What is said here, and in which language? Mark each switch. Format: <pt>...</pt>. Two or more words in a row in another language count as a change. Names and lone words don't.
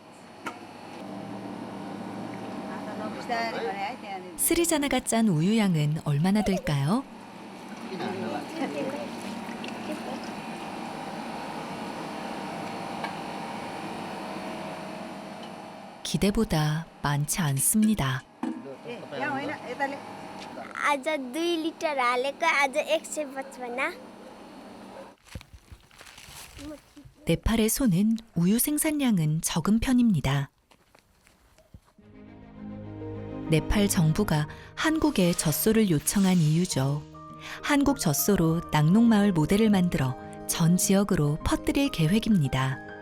<ko>스리자나가 짠 우유 양은 얼마나 될까요? 기대보다 많지 않습니다.</ko> <ne>आज 2 लिटर हालेको आज 155</ne> <ko>네팔의 소는 우유 생산량은 적은 편입니다. 네팔 정부가 한국에 젖소를 요청한 이유죠. 한국 젖소로 낙농마을 모델을 만들어 전 지역으로 퍼뜨릴 계획입니다.</ko>